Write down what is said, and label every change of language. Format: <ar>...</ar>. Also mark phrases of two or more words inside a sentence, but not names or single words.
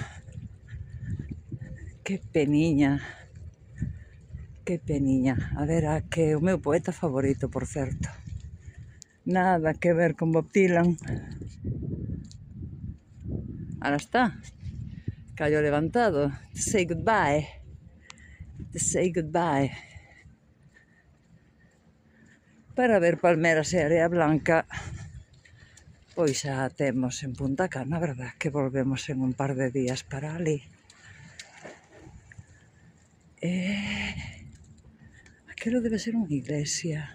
<gl>Que peniña. Que peniña. A ver, a que o meu poeta favorito, por certo. Nada que ver con Bob Dylan.</gl> <es>Ahora está. Callo levantado.</es> <en>To say goodbye. To say goodbye.</en> <gl>Para ver palmeras e area blanca, pois xa temos en Punta Cana, verdad? Que volvemos en un par de días para ali. Aquilo debe ser unha iglesia.</gl>